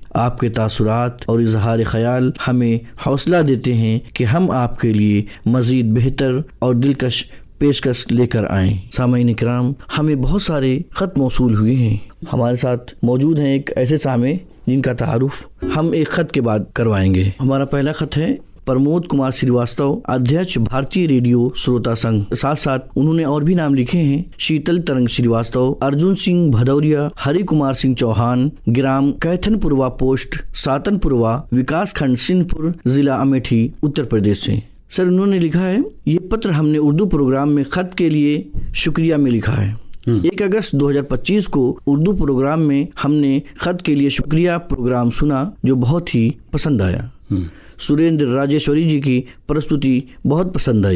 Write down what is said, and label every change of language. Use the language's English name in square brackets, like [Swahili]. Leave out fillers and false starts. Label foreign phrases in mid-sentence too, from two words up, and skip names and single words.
[Urdu] آپ کے تاثرات اور اظہار خیال ہمیں حوصلہ دیتے ہیں کہ ہم آپ کے لیے مزید بہتر اور دلکش پیشکش لے کر آئیں۔ سامعین کرام، ہمیں بہت سارے خط موصول ہوئے ہیں۔ ہمارے ساتھ موجود ہیں ایک ایسے سامع جن کا تعارف ہم ایک خط کے بعد کروائیں گے۔ ہمارا پہلا خط ہے پرمود کمار سریواستو، ادھیکش بھارتی ریڈیو سروتا سنگھ۔ ساتھ ساتھ انہوں نے اور بھی نام لکھے ہیں: شیتل ترنگ سریواستو، ارجن سنگھ بھدوریا، ہری کمار سنگھ چوہان، گرام کیتھن پوروا پوسٹ، ساتن پوروا، وکاس کھنڈ سندھ پور، ضلع امیٹھی، اتر پردیش سے۔ سر، انہوں نے لکھا ہے، یہ پتر ہم نے اردو پروگرام میں خط کے لیے شکریہ میں لکھا ہے۔ 1 اگست 2025 کو اردو پروگرام میں ہم نے خط کے لیے شکریہ پروگرام سنا جو بہت ہی پسند آیا۔ سریندر راجیشوری جی کی پرستوتی بہت پسند آئی۔